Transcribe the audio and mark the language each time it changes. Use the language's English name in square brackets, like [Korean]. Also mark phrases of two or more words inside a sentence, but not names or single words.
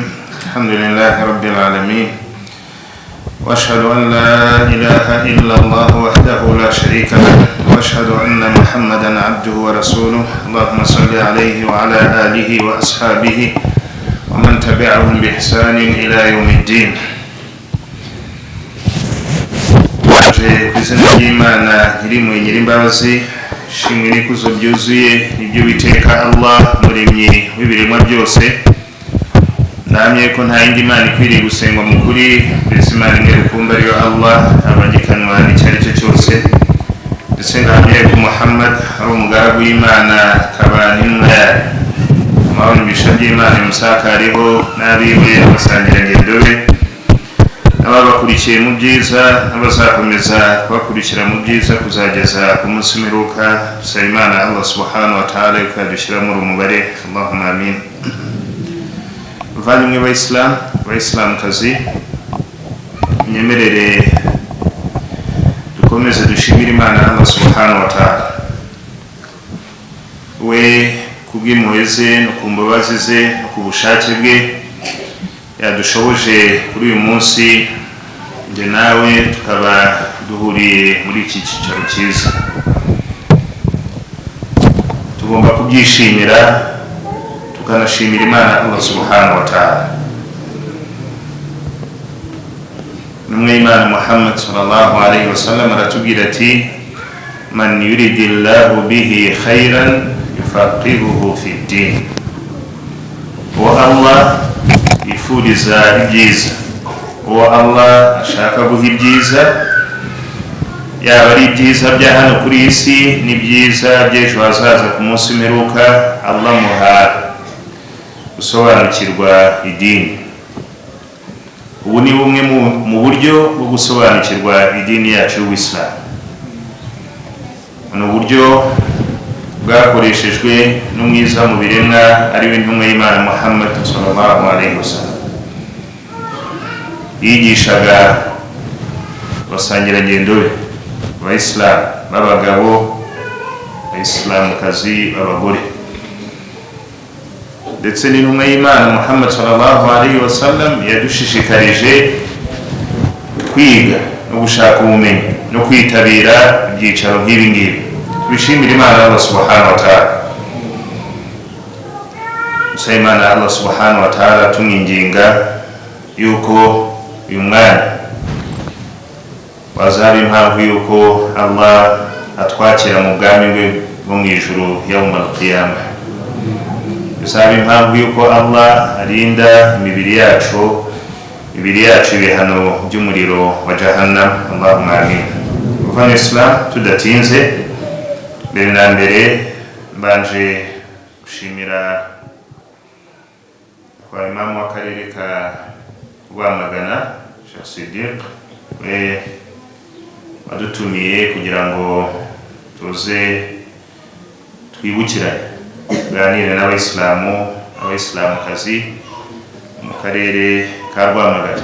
[Arabic] الحمد لله رب العالمين، واشهد ان لا اله الا الله وحده لا شريك له، واشهد ان محمدا عبده ورسوله. اللهم صل عليه وعلى اله واصحابه ومن تبعهم باحسان الى يوم الدين. [Kinyarwanda] Kwizina ry'Imana nyir'impuhwe nyir'imbabazi, shimwe n'ikuzo byuzuye ibyo Uwiteka Allah muremyi w'ibiremwa byose. Namye ko nta yindi Mana ikwiriye gusengwa mu kuri, mbese Imana imwe rukumbi ariyo Allah, abagikanwa n'icyo ari cyo cyose. Ndetse ngamye ko Muhammad ari umugaragu w'Imana, akaba n'intumwa yayo. Amahoro n'imigisha by'Imana bimusakariho n'abiwe abasangirangendo be, ababakurikiye mu byiza n'abazakomeza kubakurikira mu byiza kuzageza ku munsi w'imperuka. Dusaba Imana [Arabic] الله سبحانه وتعالى [Kinyarwanda] ikadushyira muri umubare. [Arabic] اللهم آمين. [Kinyarwanda] Bavandimwe b'Abayisilamukazi, nyemerere dukomeze dushimire Imana [Arabic] الله سبحانه وتعالى, [Kinyarwanda] we kubw'impuhwe ze no ku mbabazi ze no ku bushake bwe yadushoboje kuri uyu munsi nge nawe tukaba duhuriye muri iki cyicaro cyiza. Tugomba kubyishimira tukanashimira Imana [Arabic] الله سبحانه وتعالى. [Kinyarwanda] Numwe Imana Muhammad [Arabic] صلى الله عليه وسلم [Kinyarwanda] aratubwira ati, [Arabic] من يرد الله به خيرا يفقهه في الدين. [Kinyarwanda] Wa Allah yifuriza ibyiza, uwo Allah ashaka guha ibyiza, yaba ari ibyiza bya hano kuri isi n'ibyiza by'ejo hazaza ku munsi w'imperuka, Allah muha gusobanukirwa idini. Ubu ni bumwe mu buryo bwo gusobanukirwa idini yacu y'Ubuislamu. Ni uburyo bwakoreshejwe n'umwiza mu biremwa ari we ntumwa y'Imana Muhammad [Arabic] صلى الله عليه وسلم. [Kinyarwanda] Yigishaga abasangirangendo be, Abayisilamu b'abagabo, Abayisilamukazi b'abagore, ndetse n'intumwa y'Imana Muhammad [Arabic] صلى الله عليه وسلم [Kinyarwanda] yadushishikarije kwiga no gushaka ubumenyi no kwitabira ibyicaro nk'ibi ngibi. Bishimira Imana [Arabic] الله سبحانه وتعالى. [Kinyarwanda] Dusaba Imana [Arabic] الله سبحانه وتعالى [Kinyarwanda] tumwinginga yuko uyu mwanya wazaba impamvu yuko Allah atwakira mu bwami bwe bwo mu ijuru [Arabic] يوم القيامة. [Kinyarwanda] Dusaba impamvu yuko Allah arinda imibiri yacu ibiri yacu ibihano by'umuriro wa jahannam. [Arabic] اللهم آمين. [Kinyarwanda] Uvana Islam tudatinze, mbere na mbere mbanje gushimira kwa imamu w'akarere ka Rwamagana Sheikh Siddiq we wadutumiye kugira ngo tuze twibukirane tuganire n'abayisilamukazi mu karere ka Rwamagana.